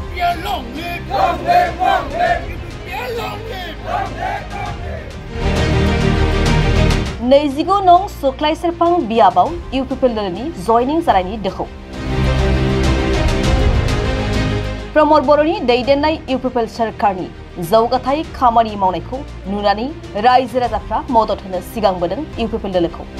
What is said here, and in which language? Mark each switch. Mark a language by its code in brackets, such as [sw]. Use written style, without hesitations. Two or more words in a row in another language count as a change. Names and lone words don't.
[en] UPPL long live! Long live! Long live! UPPL long live! Long live! Long live! [brx] नैजिगु नं सुख्लाय सेरफां बियाबाव UPPL नि जयनिं जानायनि दोखौ प्रमोद बर'नि दैदेननाय UPPL सरकारनि जौगाथाय खामानि मावनायखौ नुनानै रायजो राजाफ्रा मदद होनो सिगांबोदों UPPL दोलोखौ